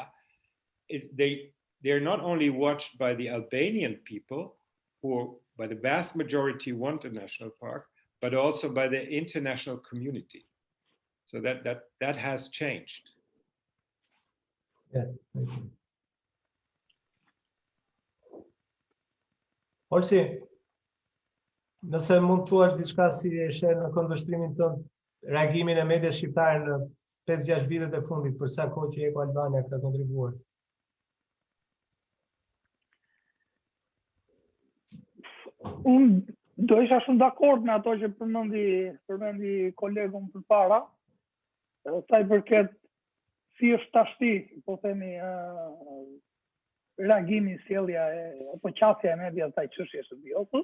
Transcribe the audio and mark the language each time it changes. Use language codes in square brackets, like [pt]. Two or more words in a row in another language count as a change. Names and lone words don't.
[en] They're not only watched by the Albanian people, who by the vast majority want a national park, but also by the international community. So that has changed. Yes, thank you. [sq] Olsi, nëse mund të thuash diçka si e sheh në kundërshtrimin tënd, reagimin e medias shqiptare në 5-6 vitet e fundit, për sa kohë që Eko Albania ka kontribuar. Unë do isha shumë dakord me ato që përmendi kolegun përpara, sa i përket si është tashti, po themi, reagimi, sjellja apo qasja e medias ndaj çështjes së Vyosës.